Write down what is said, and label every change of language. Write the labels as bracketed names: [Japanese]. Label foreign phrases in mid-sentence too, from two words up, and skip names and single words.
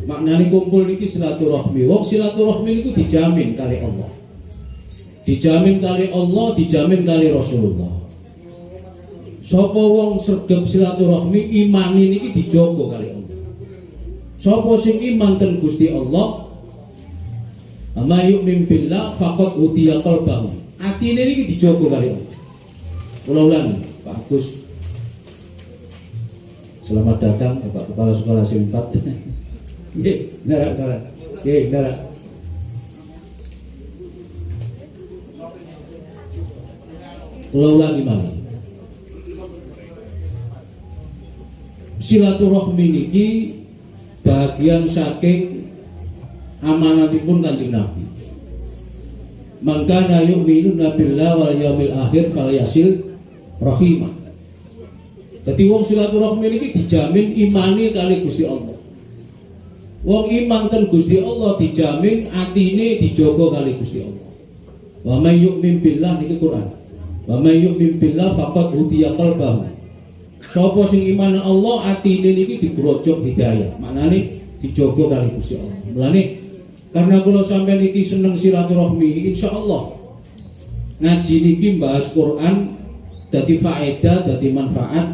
[Javanese] Maknane kumpul niki silaturahmi. Wong silaturahmi niku dijamin kali Allah. Dijamin kali Allah, dijamin kali Rasulullah. Sapa wong sregep silaturahmi, imane niki dijogo kali Allah. Sapa sing iman ten Gusti Allah, [Arabic] أما يؤمن بالله فقد أوتي قلبه. [Javanese] Atine iki dijogo kali Allah. Kula ulangi, Pak Agus. [Indonesian] Selamat datang Bapak Kepala Sekolah SIM 4. [Javanese] Nggih, nara. Nggih, nara. Kula ulangi malih. Silaturahmi niki bagian saking amanatipun Kanjeng Nabi. [Arabic] من كان يؤمنون بالله واليوم الآخر فليصل رحمه. [Javanese] Dadi wong silaturahmi iki dijamin imane kali Gusti Allah. Wong iman ten Gusti Allah dijamin atine dijogo kali Gusti Allah. [Arabic] ومن يؤمن بالله niki Quran. ومن يؤمن بالله فقد هدي قلبه. [Javanese] Sapa sing iman Allah atine niki digrojok hidayah. Maknane dijogo kali Gusti Allah. Mulane karena kula sampeyan iki seneng silaturahmi, insyaallah ngaji niki bahas Quran dadi faedah, dadi manfaat.